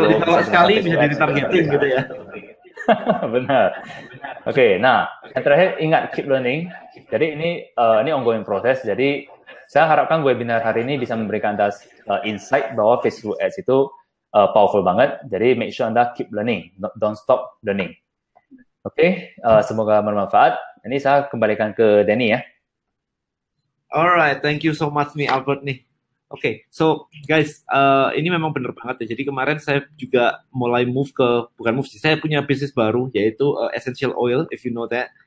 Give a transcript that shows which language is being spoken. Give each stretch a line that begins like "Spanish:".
Indonesian: Kalau ditolak sekali bisa jadi targeting gitu ya. Benar. Oke, nah yang terakhir ingat
English: keep learning.
Indonesian: Jadi ini ongoing proses. Jadi saya harapkan webinar hari ini bisa memberikan Anda insight bahwa Facebook Ads itu powerful banget. Jadi
English: make sure
Indonesian: Anda
English: keep learning, don't stop learning.
Indonesian: Oke, semoga bermanfaat. Ini saya kembalikan ke Danny ya.
English: Alright, thank you so much
Indonesian: nih Albert nih. Oke,
English: so guys,
Indonesian: ini memang benar banget ya. Jadi kemarin saya juga mulai bukan move sih, saya punya bisnis baru yaitu essential oil,
English: if you know that.